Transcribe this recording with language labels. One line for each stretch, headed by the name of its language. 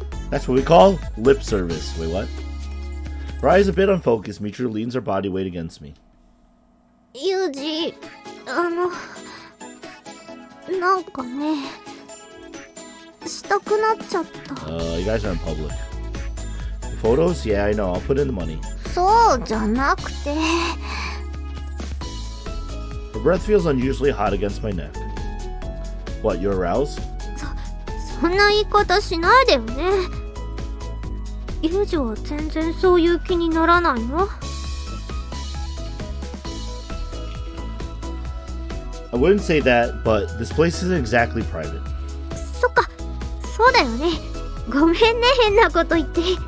English: That's what we call lip service. Wait, what? Her eyes a bit unfocused. Michiru leans her body weight against me.
Japanese: ユージ、なんかね、したくなっちゃった。
English: You guys are in public. Photos? Yeah, I know. I'll put in the money.
Japanese: そうじゃなくて。
English: Her breath feels unusually hot against my neck. What, you're aroused?
Japanese: そんな言い方しないでよね。ユージは全然そういう気にならないの？
English: I wouldn't say that, but this place isn't exactly private.
Japanese: そっか、そうだよね。ごめんね、変なこと言って。